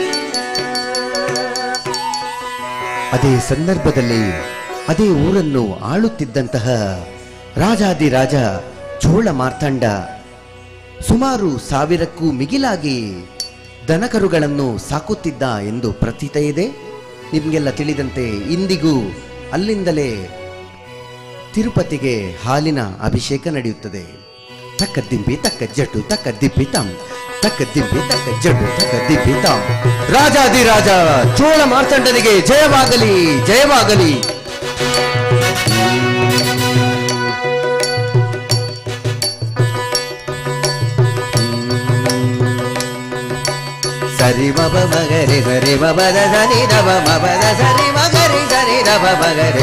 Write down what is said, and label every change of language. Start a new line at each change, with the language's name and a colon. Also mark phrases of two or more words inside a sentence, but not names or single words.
Kannada: ಅದೇ ಸಂದರ್ಭದಲ್ಲಿ ಅದೇ ಊರನ್ನು ಆಳುತ್ತಿದ್ದಂತಹ ರಾಜಾದಿರಾಜ ಚೋಳ ಮಾರ್ತಾಂಡ ಸುಮಾರು 1000ಕ್ಕೂ ಮಿಗಿಲಾಗಿ ದನಕರುಗಳನ್ನು ಸಾಕುತ್ತಿದ್ದ ಎಂದು ಪ್ರತೀತ ಇದೆ. ನಿಮಗೆಲ್ಲ ತಿಳಿದಂತೆ ಇಂದಿಗೂ ಅಲ್ಲಿಂದಲೇ ತಿರುಪತಿಗೆ ಹಾಲಿನ ಅಭಿಷೇಕ ನಡೆಯುತ್ತದೆ. ತಕ್ಕ ದಿಂಬಿ ತಕ್ಕ ಜಡ್ಡು ತಕ್ಕ ದಿಬ್ಬಿ ತಾಂ ತಕ್ಕ ದಿಂಬಿ ತಕ್ಕ ಜಡ್ಡು ತಕ್ಕ ದಿಬ್ಬಿ ತಾಂ. ರಾಜಾದಿರಾಜ ಚೋಳ ಮಾರ್ತಾಂಡನಿಗೆ ಜಯವಾಗಲಿ ಜಯವಾಗಲಿ. ಸರಿ ಮಬ ಮಗರಿ ಸರಿ ಮಬದ ಸರಿ ರವ ಮಬದ ಸರಿ ಮಗರಿ ಸರಿ ರವ ಮಗರಿ